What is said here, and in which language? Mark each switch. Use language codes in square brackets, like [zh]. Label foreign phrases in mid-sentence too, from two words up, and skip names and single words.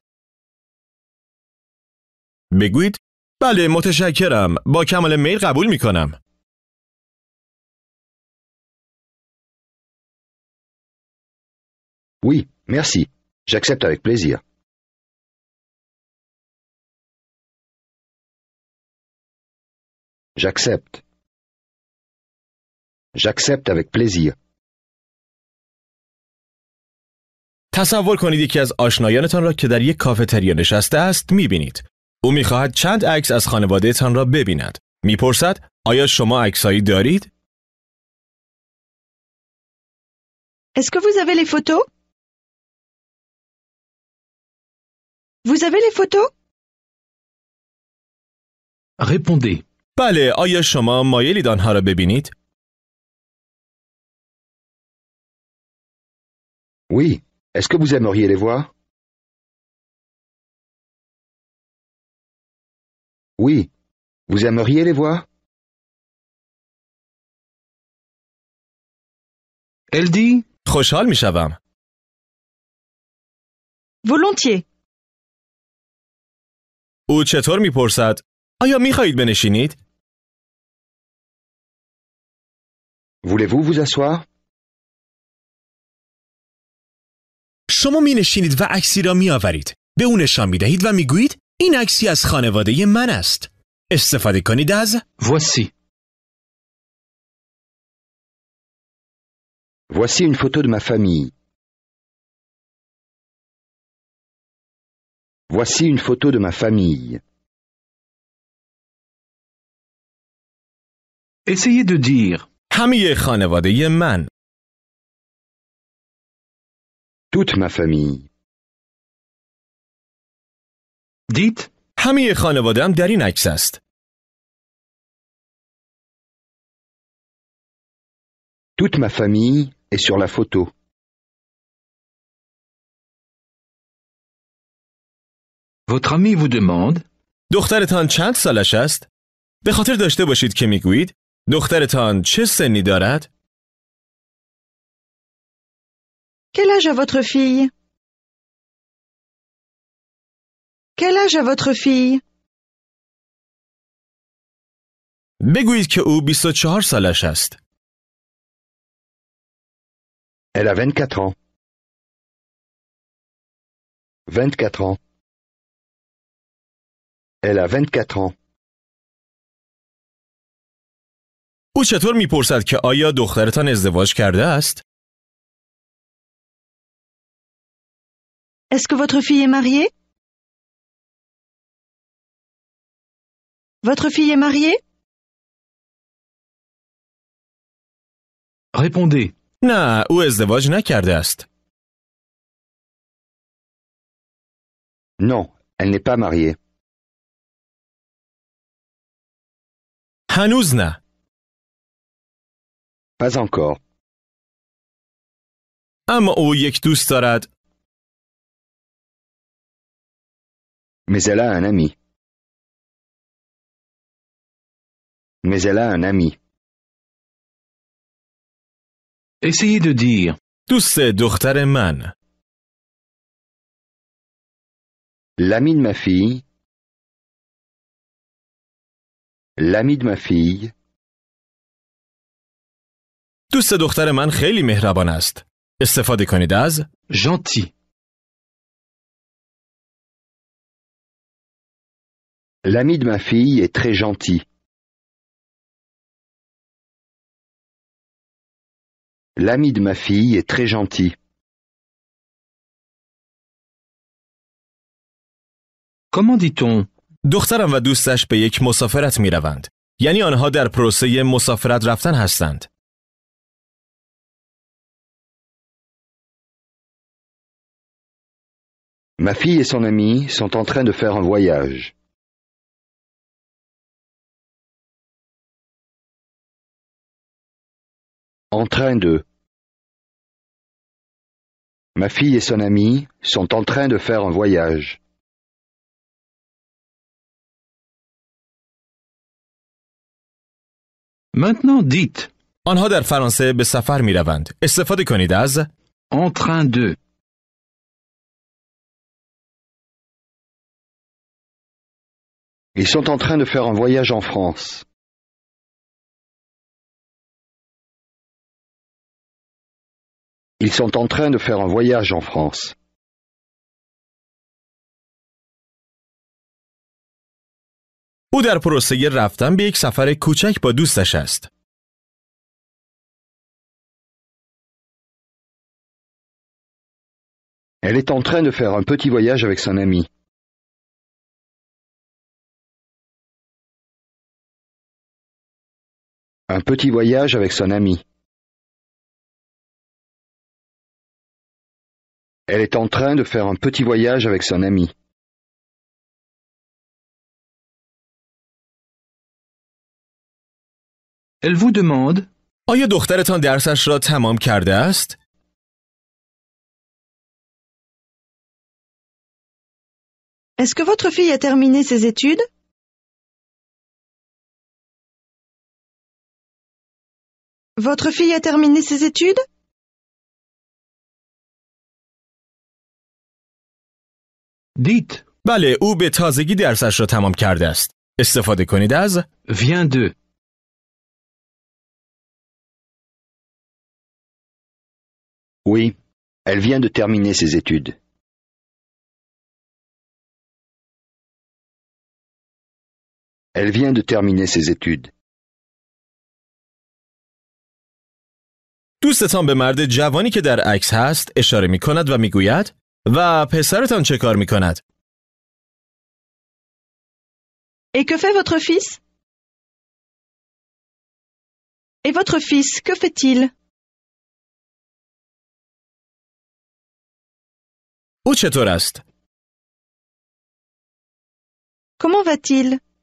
[fa] بگویید بله متشکرم. با کمال میل قبول می کنم. [fr] Oui, merci. J'accepte avec plaisir. J'accepte. J'accepte avec plaisir. [fa] تصور کنید یکی از آشنایانتان را که در یک کافتریا نشسته است می‌بینید. او می‌خواهد چند عکس از خانواده‌تان را ببیند. می‌پرسد آیا شما عکسایی دارید؟ [fr] Est-ce que vous avez les photos? Vous avez les photos? Répondez. [fa] بله، آیا شما مایلید آنها را ببینید؟ [fr] Oui. Est-ce que vous aimeriez les voir? Oui. Vous aimeriez les voir? Elle dit [fa] خوشحال می‌شوم. [fr] Volontiers. [fa] او چطور می‌پرسد؟ آیا می‌خواهید بنشینید؟ [fr] Voulez-vous vous asseoir? [fa] شما می‌نشینید و عکسی را می‌آورید. به او نشان می‌دهید و می‌گویید این عکسی از خانواده من است. استفاده کنید از [fr] Voici. Voici une photo de ma famille. Voici une photo de ma famille. Essayez de dire. [fa] همه خانواده من. [fr] Toute ma famille. Dites. [fa] همه خانواده‌ام در این عکس است. [fr] Toute ma famille est sur la photo. Votre ami vous demande. [fa] دخترتان چند سالش است؟ به خاطر داشته باشید که میگویید دخترتان چه سنی دارد؟ [fr] Quel âge a votre fille? Quel âge a votre fille? [fa] بگویید که او 24 سالش است. [fr] Elle a 24 ans. 24 ans. Elle a 24 ans. [fa] او چطور میپرسد که آیا دخترتان ازدواج کرده است؟ [fr] Est-ce que votre fille est mariée? Votre fille est mariée? Répondez. [fa] نه، او ازدواج نکرده است. [fr] Non, elle n'est pas mariée. [fa] هنوز نه. [fr] Pas encore. [fa] اما او یک دوست دارد. [fr] Mais elle a un ami. Mais elle a un ami. Essayez de dire. [fa] دوست دختر من. [fr] L'ami de ma fille. L'ami de ma fille. [fa] دوست دختر من خیلی مهربان است. استفاده کنید از [fr] Gentil. L'ami de ma fille est très gentil. L'ami de ma fille est très gentil. Comment dit-on? [fa] دخترم و دوستش به یک مسافرت می روند. یعنی آنها در پروسه مسافرت رفتن هستند. [fr] Ma fille et son ami sont en train de faire un voyage. En train de. Ma fille et son ami sont en train de faire un voyage. Maintenant dites. [fa] آنها در فرانسه به سفر می روند. استفاده کنید از [fr] En train de. Ils sont en train de faire un voyage en France. Ils sont en train de faire un voyage en France. [fa] او در پروسه رفتن به یک سفر کوچک با دوستش است. [fr] Elle est en train de faire un petit voyage avec son ami. Un petit voyage avec son ami. Elle est en train de faire un petit voyage avec son ami. Elle vous demande. [fa] آیا دخترتان درسش را تمام کرده است؟ [fr] Est-ce que votre fille a terminé ses études? Votre fille a terminé ses études? Dites. [fa] بله، او به تازگی درسش را تمام کرده است. استفاده کنید از [fr] Vient de. Oui, elle vient de terminer ses études. Elle vient de terminer ses études. [fa] دوستتان به مرد جوانی که در عکس هست اشاره می کند و می گوید و پسرتان چه کار می کند؟ [fr] Et que fait votre fils? Et votre fils, que fait-il? [fa] او چطور است؟ [fr] Comment va-t-il?